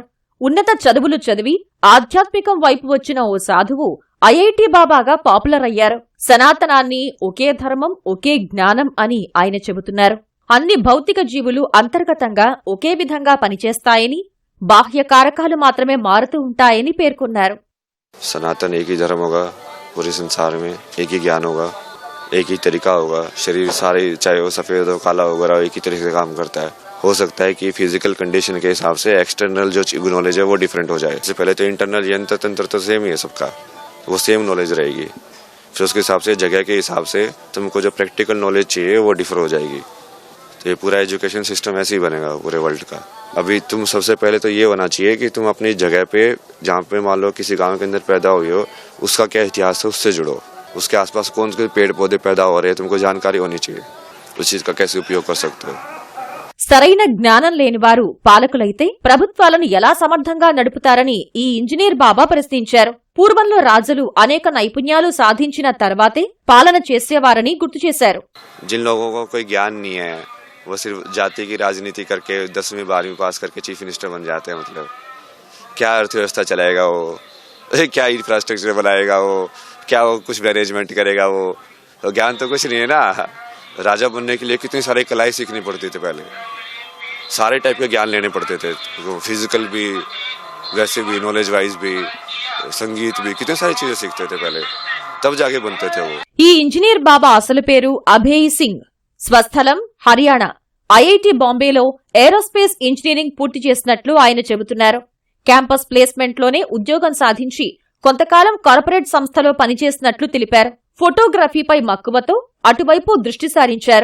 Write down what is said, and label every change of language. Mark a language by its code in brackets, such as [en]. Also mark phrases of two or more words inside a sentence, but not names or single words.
[te] ఉన్నత చదువులు చదివి ఆధ్యాత్మికం వైపు వచ్చిన ఓ సాధువు ఐఐటి బాబాగా పాపులర్ అయ్యారు. సనాతనాన్ని ఒకే ధర్మం, ఒకే జ్ఞానం అని ఆయన చెబుతున్నారు. అన్ని భౌతిక జీవులు అంతర్గతంగా ఒకే విధంగా పనిచేస్తాయని, బాహ్య కారకాలు మాత్రమే మారుతూ ఉంటాయని పేర్కొన్నారు. [hi] सनातन एक ही धर्म होगा, पूरे संसार में एक ही ज्ञान होगा, एक ही तरीका होगा, शरीर सारे चाहे वो सफ़ेद हो काला वगैरह एक ही तरीके से काम करता है। हो सकता है कि [en] physical condition [hi] के हिसाब से एक्सटर्नल जो नॉलेज है वो डिफरेंट हो जाए। इससे पहले तो इंटरनल यंत्र तंत्र तो सेम ही है सबका, वो सेम नॉलेज रहेगी। फिर उसके हिसाब से जगह के हिसाब से तुमको जो [en] practical knowledge [hi] चाहिए वो डिफर हो जाएगी। तो ये पूरा [en] education system [hi] ऐसे ही बनेगा पूरे वर्ल्ड का। अभी तुम सबसे पहले तो ये होना चाहिए कि तुम अपनी जगह पे जहाँ पे मान लो किसी गांव के अंदर पैदा हुई हो उसका क्या इतिहास है उससे जुड़ो, उसके आसपास कौन से पेड़ पौधे पैदा हो रहे हैं तुमको जानकारी होनी चाहिए, उस चीज का कैसे उपयोग कर सकते हो। [te] సరైన జ్ఞానం లేని వారు పాలకులైతే ప్రభుత్వాలను ఎలా సమర్థంగా నడుపుతారని ఈ ఇంజనీర్ బాబా ప్రశ్నించారు. పూర్వంలో రాజులు అనేక నైపుణ్యాలు సాధించిన తర్వాతే పాలన చేసేవారని గుర్తు చేశారు. [hi] जिन लोगों को कोई ज्ञान नहीं है वो सिर्फ जाति की राजनीति करके 10वीं 12वीं पास करके [en] chief minister [hi] बन जाते हैं। मतलब क्या अर्थव्यवस्था चलाएगा वो, क्या इंफ्रास्ट्रक्चर बनाएगा वो, क्या वो कुछ मैनेजमेंट करेगा वो, तो ज्ञान तो कुछ नहीं है ना। राजा बनने के लिए कितनी सारी कलाएं सीखनी पड़ती थी, पहले सारे टाइप के ज्ञान लेने पड़ते थे, फिजिकल भी वैसे भी [en] knowledge wise [hi] भी संगीत भी कितनी सारी चीजें सीखते थे पहले, तब जाके बनते थे वो। [te] ఈ ఇంజనీర్ బాబా అసలు పేరు అభయ్ సింగ్, స్వస్థలం హర్యానా. ఐఐటి బాంబేలో [en] aerospace engineering [te] పూర్తి చేసినట్లు ఆయన చెబుతున్నారు. [en] campus placementలోనే [te] ఉద్యోగం సాధించి కొంతకాలం కార్పొరేట్ సంస్థలో పనిచేసినట్లు తెలిపారు. ఫోటోగ్రఫీపై మక్కువతో అటువైపు దృష్టి సారించారు.